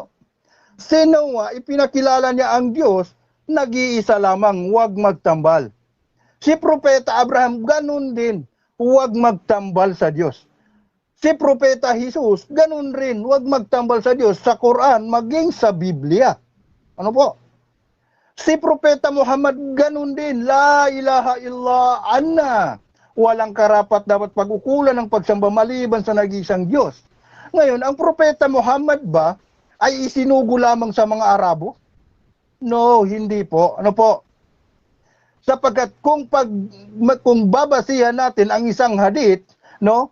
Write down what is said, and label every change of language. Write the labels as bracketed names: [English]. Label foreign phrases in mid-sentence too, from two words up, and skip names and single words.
[Filipino] Si Noah, ipinakilala niya ang Diyos, nag-iisa lamang, huwag magtambal. Si Propeta Abraham, ganun din, huwag magtambal sa Diyos. Si Propeta Jesus, ganun rin, huwag magtambal sa Diyos sa Quran, maging sa Biblia. Ano po? Si Propeta Muhammad, ganun din, [Arabic] لا إله إلا أنا. [Filipino] Walang karapat dapat pag-ukulan ng pagsamba maliban sa nag-iisang Diyos. Ngayon, ang Propeta Muhammad ba ay isinugo lamang sa mga Arabo? No, hindi po. Ano po? Sapagkat kung babasihan natin ang isang hadith, no?